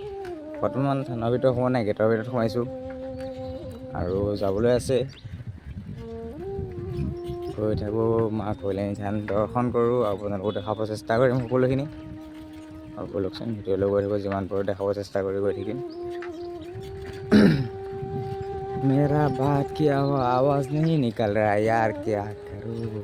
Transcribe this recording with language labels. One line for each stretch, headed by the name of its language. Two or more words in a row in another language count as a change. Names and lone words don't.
Assamese: বৰ্তমান থানৰ ভিতৰত সোমোৱা নাই, গেটৰ ভিতৰত সোমাইছোঁ আৰু যাবলৈ আছে। গৈ থাকোঁ, মা কল্যাণী থান দৰ্শন কৰোঁ, আপোনালোকক দেখাব চেষ্টা কৰিম সকলোখিনি। আৰু ব'লকচোন ভিডিঅ'লৈ গৈ থাকোঁ, যিমান পাৰোঁ দেখাব চেষ্টা কৰি গৈ থাকিম।
Hindi: मेरा बात की आवाज़ नहीं निकल रहा यार, क्या करूँ।